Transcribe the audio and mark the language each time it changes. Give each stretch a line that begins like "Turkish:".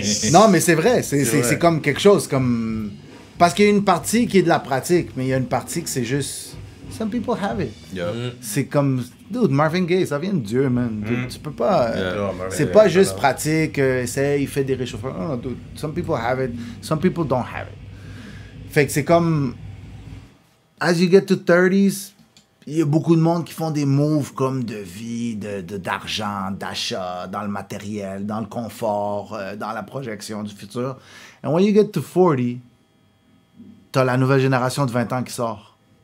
French: Non, mais c'est vrai, c'est comme quelque chose, comme... Parce qu'il y a une partie qui est de la pratique, mais il y a une partie que c'est juste...
English: Some people have it.
French: C'est comme... Dude, Marvin Gaye, ça vient de Dieu, man. Dude, tu peux pas... c'est pas juste pratique, il fait des réchauffements. Non,
English: dude, some people have it, some people don't have it.
French: Fait que c'est comme...
English: As you get to 30s,
French: il y a beaucoup de monde qui font des moves comme de vie, d'argent, d'achat, dans le matériel, dans le confort, dans la projection du futur.
English: And when you get to 40,
French: t'as la nouvelle génération de 20 ans qui sort.